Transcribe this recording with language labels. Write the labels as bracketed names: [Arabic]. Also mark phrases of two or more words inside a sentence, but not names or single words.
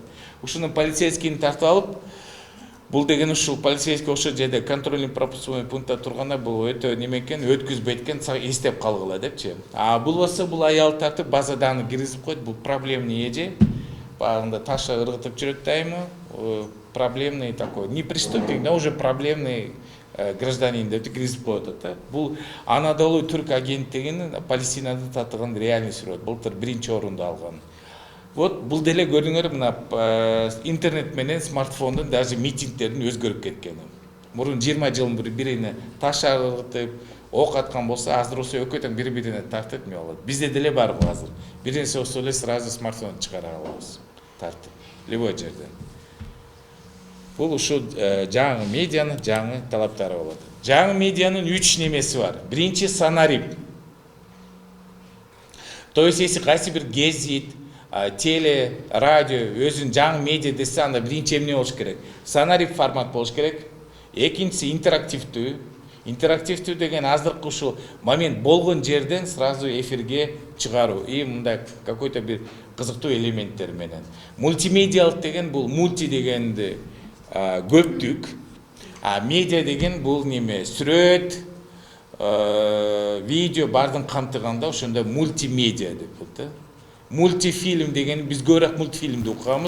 [Kyrgyz] Ушуну полицейскийни тартып алып, бул деген ушул полицейский ошол жерде [Russian] контрольный пропускной [Kyrgyz] пунктта турганда бул өтө неме экен, өткүзбөйт экен, эстеп калгыла депчи. Бул болсо бул аял тартып базадан киргизип коет, бул проблемный эже. Багында таша ыргытып жүрөт дайыма, [Russian] проблемный такой, не преступник, но уже проблемный гражданин [Kyrgyz] деп киргизип коет да. Бул Анадолу түрк агенттигинин Палестинада татыган реальный сүрөт. Былтыр 1-орунду алган. Вот бул деле көрүңөр, мына интернет менен смартфондун даже митингдердин өзгөрүп кеткени. Мурун 20 жыл бирине таш ыргытып, ок аткан болсо, азыр ошо экөөтөн бири-бирине тартып эме болот. Бизде деле бар бул азыр. Биринчи ошо эле сразу смартфон чыгара алабыз. Тартып. Любой жерден. Бул ушул жаңы медианын жаңы талаптары болот. Жаңы медианын 3 немеси бар. Биринчи Санарип. [Russian] То есть если [Kyrgyz] кайсы бир гезит, теле, радио, өзүн жаңы медиа десе, анда биринчи эмне болуш керек? Санарип формат болуш керек. Экинчиси интерактивдүү. Интерактивдүү деген азыркы ушул момент болгон жерден сразу эфирге чыгаруу. И мындай какой-то бир кызыктуу элементтер менен. Мультимедиалык деген бул мульти дегенди көптүк. Медиа деген бул неме? Сүрөт, видео бардын камтыганда ошондо мультимедиа деп болот да. Мультифильм деген биз көбүрөөк мультфильмди укабыз.